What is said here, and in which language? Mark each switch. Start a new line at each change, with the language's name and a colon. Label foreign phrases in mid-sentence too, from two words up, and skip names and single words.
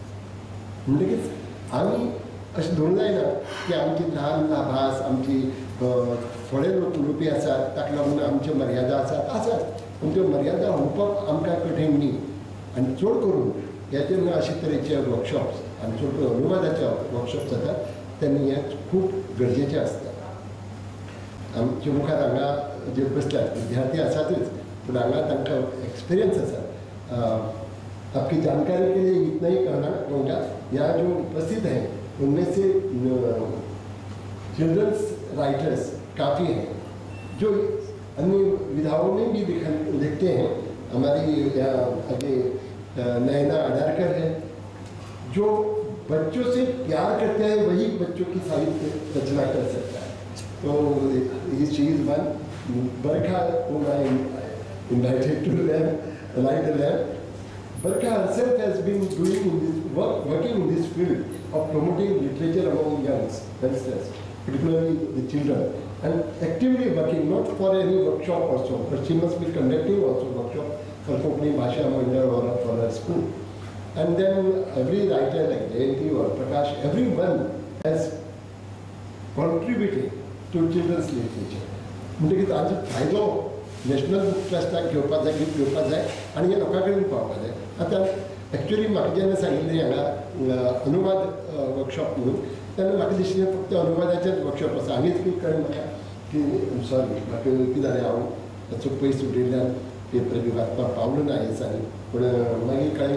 Konkani: म्हणटकीच आमी अशें धरून जायना की आमची ल्हान भास आमची थोडे लोक उलोवपी आसात ताका लागून आमच्यो मर्यादा आसात पूण त्यो मर्यादा होवपाक आमकां कठीण न्ही आनी चड करून हे जेन्ना अशे तरेचे वर्कशॉप्स आनी चड करून अनुवादाचे वर्कशॉप जातात तेन्ना हें खूब गरजेचें आसता आमच्या मुखार हांगा जे बसल्यात विद्यार्थी आसातच पूण हांगा तांकां एक्सपिरियन्स आसा
Hindi: आपकी जानकारी के लिए इतना ही कहना होगा यहाँ जो उपस्थित हैं उनमें से
English: children's writers
Hindi: काफ़ी हैं जो अन्य विधाओं में भी लिखते हैं हमारी यहाँ आगे नैना अडारकर है जो बच्चों से प्यार करते हैं वही बच्चों की साहित्य रचना कर सकता है तो ये चीज़ वन बरखा
English: invited to them like them. Barkha herself has been doing working in this field of promoting literature among youngsters, particularly the children, and actively working, not for any workshop also, but she must be conducting also workshop for Konkani Bhasha Mandal or for her school. And then every writer like Jayanti or Prakash, everyone has contributed to children's literature.
Konkani: म्हणटकीच हाचो फायदो नॅशनल बुक ट्रस्टाक घेवपाक जाय गिफ्ट घेवपाक जाय आनी हे लोकां कडेन पावपाक जाय आतां एक्चुअली म्हाका जेन्ना सांगिल्लें हांगा अनुवाद वर्कशॉप म्हणून तेन्ना म्हाका दिसलें फक्त अनुवादाचेच वर्कशॉप आसा आनीच कितें कळ्ळें म्हाका की सॉरी म्हाका कितें जालें हांव ताचो पयस उडयल्यान पेपर बी वाचपाक पावलो ना ह्या दिसांनी पूण मागीर कळ्ळें